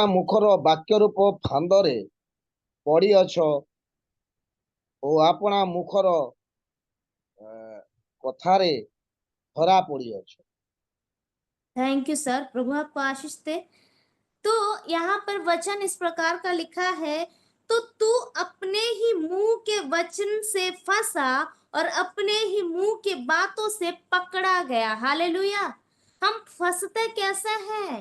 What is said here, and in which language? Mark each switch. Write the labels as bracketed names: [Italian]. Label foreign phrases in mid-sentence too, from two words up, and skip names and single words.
[Odia] ମୁଖର ବାକ୍ୟ ରୂପ ଫାନ୍ଦରେ ପଡ଼ିଅଛ ଓ ଆପଣା ମୁଖର କଥାରେ ଧରା ପଡ଼ିଅଛ। [English] thank you sir, [Hindi] प्रभु आपको आशीष दे। तो यहाँ पर वचन इस प्रकार का लिखा है, तो तू अपने ही मुंह के वचन से फंसा और अपने ही मुंह के बातों से पकड़ा गया। हालेलुया। हम फंसते कैसे हैं?